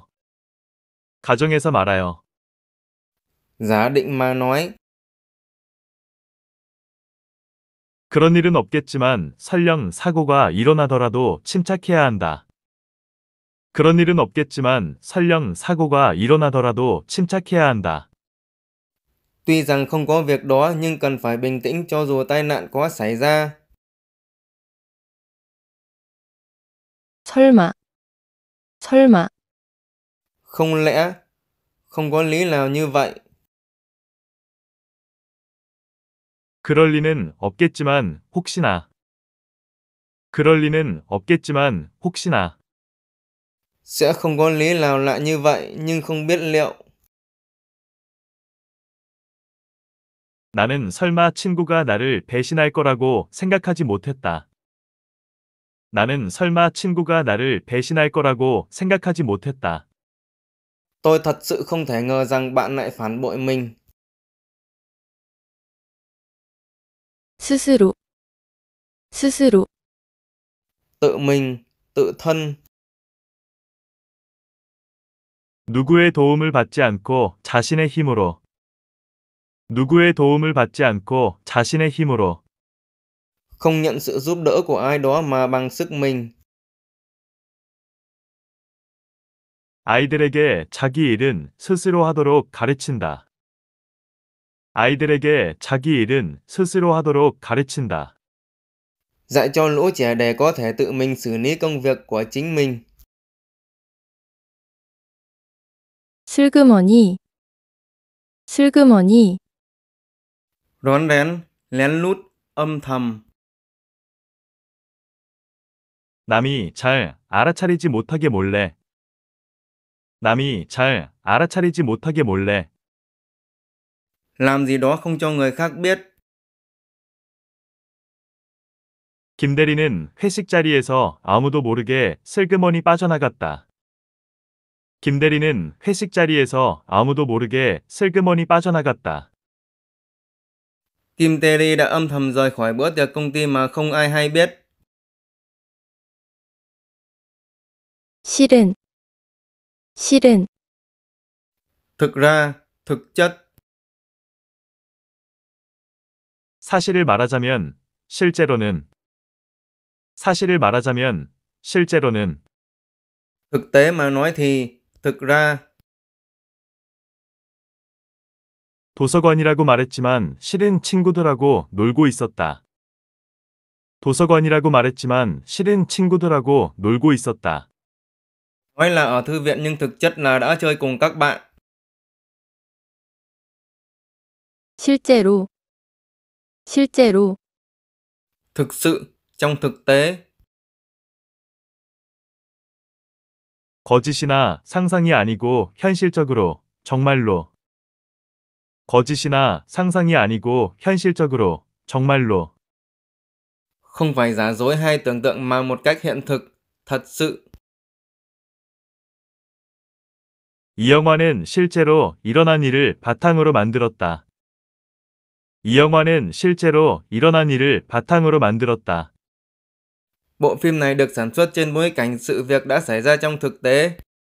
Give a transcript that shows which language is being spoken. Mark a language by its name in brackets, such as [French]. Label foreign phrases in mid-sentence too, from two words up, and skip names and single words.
[Korean] 가정에서 말아요. [Vietnamese] Giả định mà nói. [Korean] 그런 일은 없겠지만 설령 사고가 일어나더라도 침착해야 한다. 그런 일은 없겠지만 설령 사고가 일어나더라도 침착해야 한다. [Vietnamese] Tuy rằng không có việc đó nhưng cần phải bình tĩnh cho dù tai nạn có xảy ra. [Korean] 설마, 설마, [Vietnamese] Không lẽ, không có lý nào như vậy. [Korean] 그럴 리는 없겠지만 혹시나. 그럴 리는 없겠지만 혹시나. [Vietnamese] Sẽ không có lý nào lạ như vậy nhưng không biết liệu. [Korean] 나는 설마 친구가 나를 배신할 거라고 생각하지 못했다. 나는 설마 친구가 나를 배신할 거라고 생각하지 못했다. [Vietnamese] Tôi thật sự không thể ngờ rằng bạn lại phản bội mình. [Korean] 스스로, 스스로, [Vietnamese] Tự mình, tự thân. [Korean] 누구의 도움을 받지 않고 자신의 힘으로. 누구의 도움을 받지 않고 자신의 힘으로. [Vietnamese] Không nhận sự giúp đỡ của ai đó mà bằng sức mình. [Korean] 아이들에게 자기 일은 스스로 하도록 가르친다. 아이들에게 자기 일은 스스로 하도록 가르친다. [Vietnamese] Dạy cho lũ trẻ để có thể tự mình xử lý công việc của chính mình. [Korean] 슬그머니, 슬그머니, [Vietnamese] Rón rén, lén lút, âm thầm. [Korean] 남이 잘 알아차리지 못하게 몰래. 남이 잘 알아차리지 못하게 몰래. [Vietnamese] Làm gì đó không cho người khác biết. [Korean] 김 대리는 회식 자리에서 아무도 모르게 슬그머니 빠져나갔다. 김 대리는 회식 자리에서 아무도 모르게 슬그머니 빠져나갔다. [Vietnamese] Kim Terry đã âm thầm rời khỏi bữa tiệc công ty mà không ai hay biết. [Korean] 실은, 실은, [Vietnamese] Thực ra, thực chất. [Korean] 사실을 말하자면 실제로는. 사실을 말하자면 실제로는. [Vietnamese] Thực tế mà nói thì, thực ra. [Korean] 도서관이라고 말했지만 실은 친구들하고 놀고 있었다. 도서관이라고 말했지만 실은 친구들하고 놀고 있었다. [Vietnamese] Nói là ở thư viện nhưng thực chất là đã chơi cùng các bạn. [Korean] 실제로, 실제로, [Vietnamese] Thực sự, trong thực tế. [Korean] 거짓이나 상상이 아니고 현실적으로, 정말로. 거짓이나 상상이 아니고 현실적으로, 정말로. [Vietnamese] Không phải giả dối hay tưởng tượng mà một cách hiện thực, thật sự. [Korean] 이 영화는 실제로 일어난 일을 바탕으로 만들었다. 이 영화는 실제로 일어난 일을 바탕으로 만들었다. [Vietnamese] Bộ phim này được sản xuất trên bối cảnh sự việc đã xảy ra trong thực tế.